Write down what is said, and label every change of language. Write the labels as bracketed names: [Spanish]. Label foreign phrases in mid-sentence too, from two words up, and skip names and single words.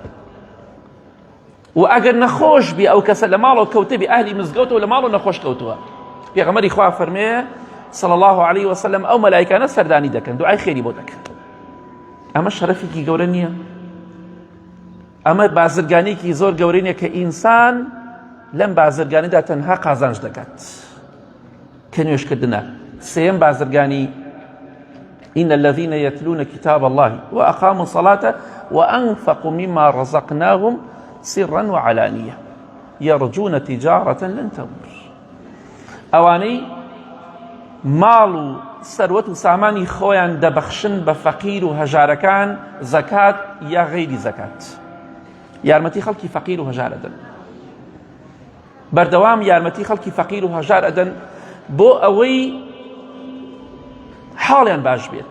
[Central Kurdish] و ئەگەر نەخۆش بی ئەو کەسە لە ماڵەوە کەوتە بی ئەهلی مزگەوتەوە لە ماڵەوە نەخۆش کەوتووە، پێغەمبەری خوا فەرمێ [Arabic] صلی الله علیه وسلم [Central Kurdish] ئەو مەلایکانە سەردانی دەکەن، دوعای خێری بۆ دەکەن. ئەمە شەرەفێکی گەورە نییە؟ ئەمە بازرگانێکی زۆر گەورەی نییە کە ئینسان لەم بازرگانیدا تەنها قازانج دەکات کە نوێژکردنە. سێیەم بازرگانی [Arabic] إن الذين يتلون كتاب الله وأقاموا الصلاة وأنفقوا مما رزقناهم سرا وعلانية يرجون تجارة لن تبور. [Central Kurdish] ئەوانەی ماڵ و سەروەت و سامانی خۆیان دەبەخشن بە فەقیر و هەژارەکان زەکات یا غەیری زەکات، یارمەتی خەڵکی فەقیر و هەژار ئەدەن، بەردەوام یارمەتی خەڵکی فەقیر و هەژار ئەدەن بۆ ئەوەی حاڵیان باش بێت.